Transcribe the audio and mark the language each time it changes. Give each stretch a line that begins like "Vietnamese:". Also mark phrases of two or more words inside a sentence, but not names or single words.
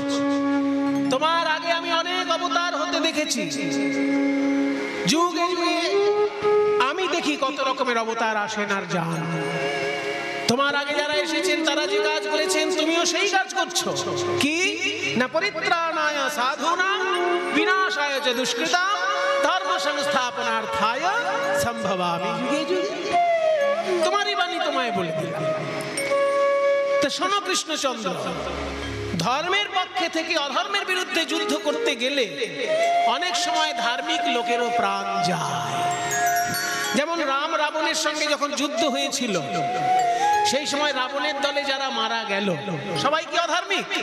Bangla: তোমার আগে আমি অনেক অবতার হতে দেখেছি, যুগে যুগে আমি দেখি কত রকমের অবতার আসেন আর যান। তোমার আগে যারা এসেছেন তারা যে কাজ করেছেন, তুমিও সেই কাজ করছো। কি না,
Sanskrit: পরিত্রাণায় সাধুনাং বিনাশায় চ দুষ্কৃতাম ধর্ম সংস্থাপনার্থায় সম্ভবামি যুগে যুগে।
Bangla: তোমারই বাণী তোমায় বলে দিলাম। তা শোনো কৃষ্ণচন্দ্র, ধর্মের পক্ষে থেকে অধর্মের বিরুদ্ধে যুদ্ধ করতে গেলে অনেক সময় ধার্মিক লোকেরও প্রাণ যায়। যেমন রাম রাবণের সঙ্গে যখন যুদ্ধ হয়েছিল, সেই সময় রাবণের দলে যারা মারা গেল সবাই কি অধার্মিক?